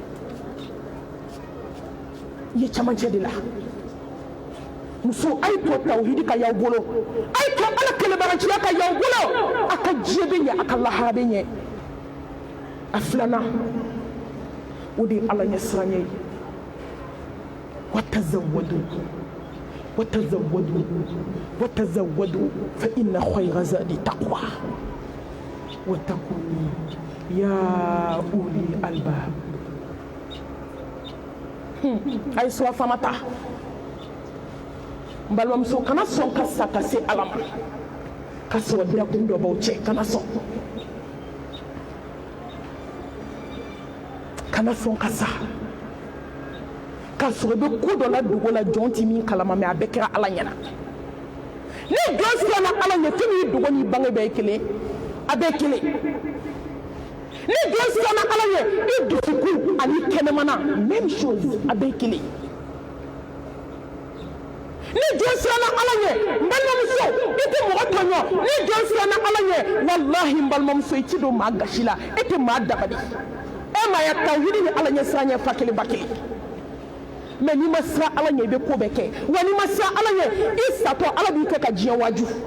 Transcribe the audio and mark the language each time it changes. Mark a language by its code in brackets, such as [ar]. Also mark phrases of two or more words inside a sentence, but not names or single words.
[bm] i ye camancɛ de la muso a ye to tawhidi ka y'aw bolo a ye to ala kɛlɛbagaciya ka y'aw bolo a ka diɲɛ bɛ ɲɛ a ka lahara bɛ ɲɛ a filanan o de ye ala ɲɛ siranɲɛ ye [ar] وتزودوا فإن خير زاد التقوى واتقون يا أولي الألباب أي سوا فمتا [bm] balimamuso kana sɔn ka sa ka se ala ma ka sɔrɔ birakun dɔ b'aw cɛ kana sɔn ka sa ka sɔrɔ i bɛ ko dɔ la dogo la jɔn ti min kalama mɛ a bɛɛ kɛra ala ɲɛna ni jɔn siranna ala ɲɛ fɛn min ye dogo n'i bange bɛɛ ye kelen a bɛɛ kelen ni jɔn siranna ala ɲɛ i dusukun ani kɛnɛmana [fr] même chose [bm] a bɛɛ kelen ni jɔn siranna ala ɲɛ n balimamuso i tɛ mɔgɔ tɔɲɔ ni jɔn siranna ala ɲɛ walahi n balimamuso i ti don maa gasi la e tɛ maa dabali e ma ya tawhidi ni ala ɲɛ siran ɲɛ fa kelen ba kelen mais n'i ma siran ala ɲɛ i bɛ ko bɛɛ kɛ wa n'i ma siran ala ɲɛ i satɔ ala b'i kɛ ka diɲɛ waaju